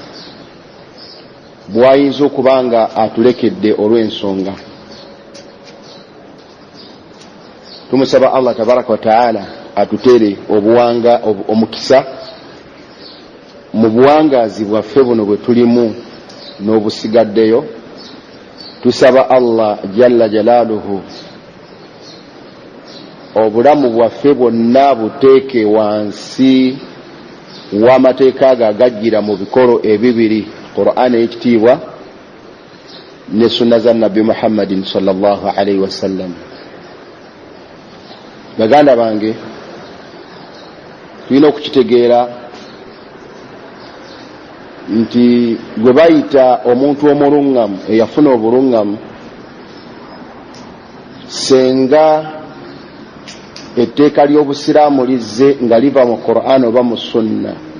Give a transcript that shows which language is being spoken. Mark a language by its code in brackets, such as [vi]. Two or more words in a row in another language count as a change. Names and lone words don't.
[lg] bwayinza okubanga atulekedde olw'ensonga tumusaba [ar] الله تبارك وتعالى [lg] atutere obuwanga omukisa mu buwangazi bwaffe buno bwe tulimu n'obusigaddeyo tusaba [ar] الله جل جلاله [lg] obulamu bwaffe bwonna buteeke wansi w'amateeka ge agajjira mu bikolo ebibiri Qur'an ekitiibwa ne sunna za Nabbi Muhammadin [ar] صلى الله عليه وسلم. [lg] Baganda bange tulina okukitegeera nti gwe bayita omuntu omulungamu eyafuna obulungamu senga etteeka ly'obusiraamu lizze nga liva mu Qur'an oba mu sunna